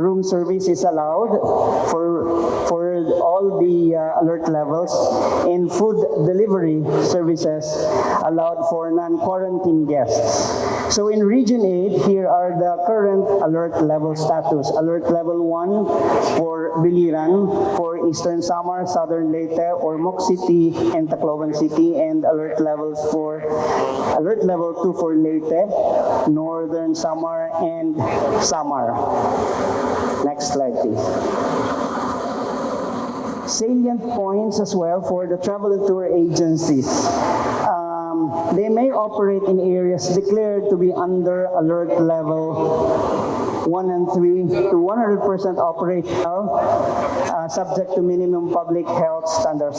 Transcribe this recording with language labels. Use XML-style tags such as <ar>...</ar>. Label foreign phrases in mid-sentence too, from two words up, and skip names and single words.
<en>Room service is allowed for all the alert levels, and food delivery services allowed for non-quarantine guests. So in Region 8, here are the current alert level status. Alert level 1 for Biliran, for Eastern Samar, Southern Leyte, Ormoc City, and Tacloban City, and alert level 2 for Leyte, Northern Samar, and Samar. Next slide, please. Salient points as well for the travel and tour agencies. They may operate in areas declared to be under alert level 1 and 3 to 100% operational, subject to minimum public health standards.</en>